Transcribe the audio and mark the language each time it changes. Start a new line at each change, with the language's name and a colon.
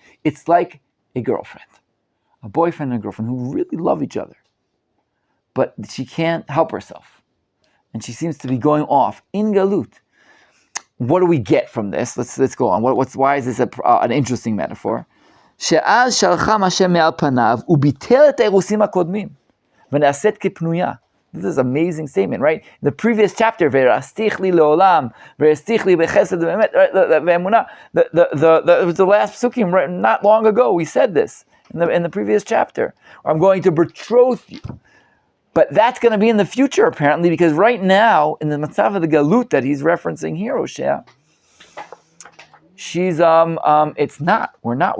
English: It's like a girlfriend, a boyfriend and a girlfriend who really love each other. But she can't help herself. And she seems to be going off in Galut. What do we get from this? Let's go on. Why is this an interesting metaphor?
Hebrew: שאז שלחם השם מעל פניו, וביטל את האירוסים הקודמים, ונעשית כפנויה.
English: This is an amazing statement, right? In the previous chapter,
Hebrew: ורסתיך לי לעולם, ורסתיך לי בחסד ובאמת, ואמונה,
English: the last psukim, right, not long ago, we said this in the previous chapter. I'm going to betroth you. But that's going to be in the future, apparently, because right now, in the Matzav of the Galut that he's referencing here, Hosea, she's it's not. We're not.